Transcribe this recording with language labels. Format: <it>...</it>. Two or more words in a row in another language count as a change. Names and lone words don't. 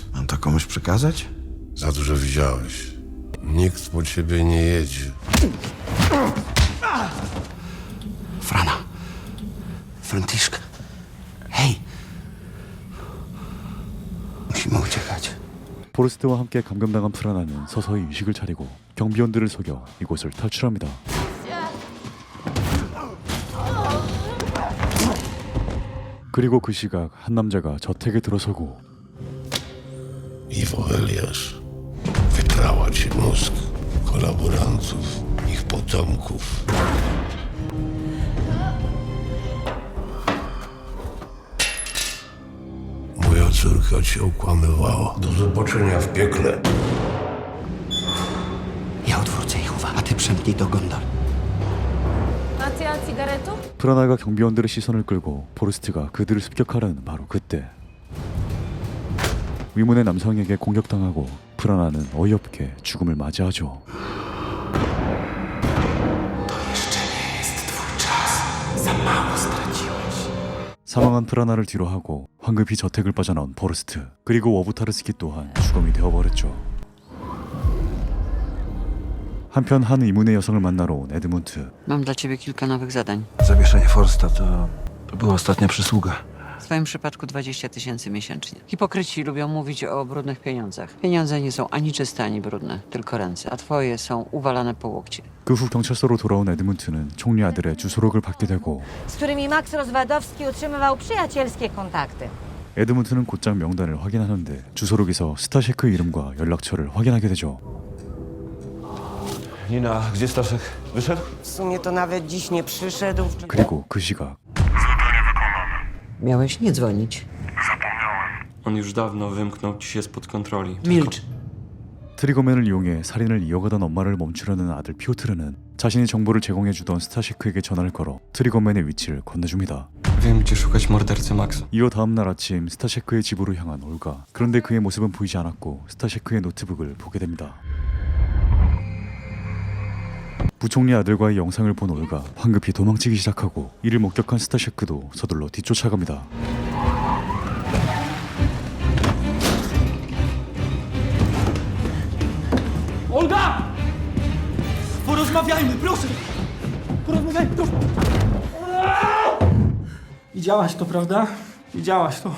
<pl>Mam to komuś przekazać? Za dużo widziałeś. Nikt po ciebie nie jedzie. Frana. Franciszka. Hej. Musimy uciekać.</pl> <ko>포레스트와 함께 감금당한 프라나는 서서히 의식을 차리고 경비원들을 속여 이곳을 탈출합니다. 그리고 그 시각 한 남자가 저택에 들어서고</ko> <pl>Iwo Eliasz wyprała ci mózg kolaborantów. potomków. Moja córka cię okłamywała. Do zobaczenia w piekle. Ja odwrócę ich uwagę, a ty przemknij do gondol. Macja cygaretu?</pl> <ko>프라나가 경비원들의 시선을 끌고 포르스트가 그들을 습격하려는 바로 그때 위문의 남성에게 공격당하고 프라나는 어이없게 죽음을 맞이하죠. 사망한 프라나를 뒤로하고 황급히 저택을 빠져나온 포르스트, 그리고 워부타르스키 또한 죽음이 되어버렸죠. 한편 한 이문의 여성을 만나러 온 에드문트.</ko> <pl>Mam dla ciebie kilka nowych zadań. Zawieszenie Forsta to była ostatnia przysługa. W twoim przypadku 20 000 miesięcznie. Hipokryci lubią mówić o brudnych pieniądzach. Pieniądze nie są ani czyste, ani brudne, tylko ręce. A twoje są uwalane po łokcie.</pl> <ko>그 후 경찰서로 돌아온 에드문트는 총리 아들의 주소록을 받게 되고</ko> <pl>Z którymi Max Rozwadowski utrzymywał przyjacielskie kontakty.</pl> <ko>에드문트는 곧장 명단을 확인하는데 주소록에서 스타셰크의 이름과 연락처를 확인하게 되죠.</ko> <pl>Nina, gdzie Staszek? Wyszedł? W sumie to nawet dziś nie przyszedł.</pl> <ko>그리고 그 시각</ko> <pl>Miałeś nie dzwonić. On już dawno wymknął ci się spod kontroli. Milcz.</pl> <ko>트리거맨을 이용해 살인을 이어가던 엄마를 멈추려는 아들 피오트르는 자신의 정보를 제공해주던 스타셰크에게 전화를 걸어 트리거맨의 위치를 건네줍니다.</ko> <pl>Wiem, gdzie szukać mordercy Maxa.</pl> <ko>이어 다음날 아침 스타셰크의 집으로 향한 올가. 그런데 그의 모습은 보이지 않았고 스타셰크의 노트북을 보게 됩니다. 부총리 아들과의 영상을 본 올가 황급히 도망치기 시작하고 이를 목격한 스타셰크도 서둘러 뒤쫓아갑니다.</ko> <pl>Olga! Porozmawiajmy, proszę! Porozmawiajmy, proszę! Widziałaś to, prawda? Widziałaś to.</pl>